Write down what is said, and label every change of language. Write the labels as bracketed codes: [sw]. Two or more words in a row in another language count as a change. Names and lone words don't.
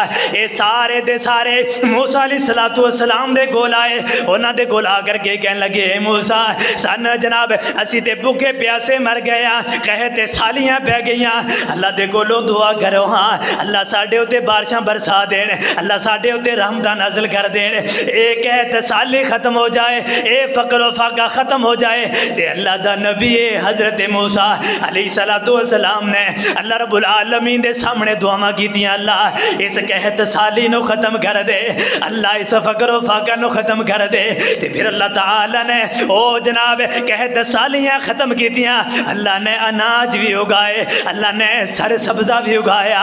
[pa] ایہ سارے دے سارے موسیٰ [ar] عليه الصلاة والسلام [pa] دے کول آئے، اوہناں دے کول آکر کے کہن لگے موسیٰ سن جناب اسی تے بھکھے پیاسے مر گئے، قحط سالیاں بہہ گئی، اللہ دے کولوں دعا کرو ہاں اللہ ساڈے اتے بارشاں برسا دین، اللہ ساڈے اتے رحمتاں نازل کر دین، ایہ قحط سالی ختم ہو جائے، ایہ فقر فاقہ ختم ہو جائے. تے اللہ دا نبی حضرت موسیٰ [ar] عليه الصلاة والسلام [pa] نے [ar] الله رب العالمين [pa] دے ساہمنے دعاواں کیتیاں، اللہ اس قحط سالی نوں ختم کر دے، اللہ اس فقر فاقہ نوں ختم کر دے. تے فیر اللہ تعالیٰ نے او جناب قحط سالیاں ختم کیتیاں، اللہ نے اناج بھی اگائے، اللہ نے سر سبزہ بھی اگایا.